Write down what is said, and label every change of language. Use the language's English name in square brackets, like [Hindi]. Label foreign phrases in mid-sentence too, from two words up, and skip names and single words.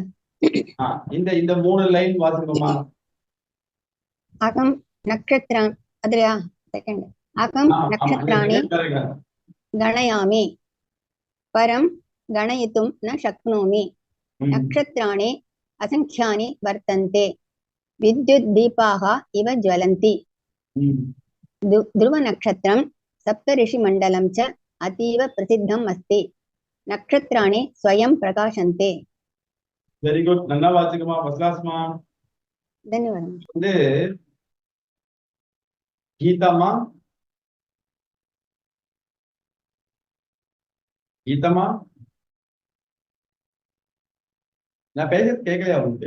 [Tamil] இந்த 3 லைன் வாசிங்கம்மா. [Sanskrit] अहं नक्षत्रान्, [Tamil] அதுலயா செகண்ட். [Sanskrit] अहं नक्षत्राणि गणयामि, परं गणयितुं न शक्नोमि, नक्षत्राणि அசங்ख्यानि वर्तन्ते, विद्युत् दीपाः इव ज्वलन्ति, ध्रुव नक्षत्रं सप्तऋषिमण्डलं च अतीव प्रसिद्धम् अस्ति, नक्षत्राणि स्वयं प्रकाशन्ते. [English] very good. [Tamil] நல்லா வாசிக்கமா, [English] first class. [Sanskrit] धन्यवाद. [Tamil] கீதாமா, கீதாமா, நான் பேசுறது கேட்கலையா உங்களுக்கு?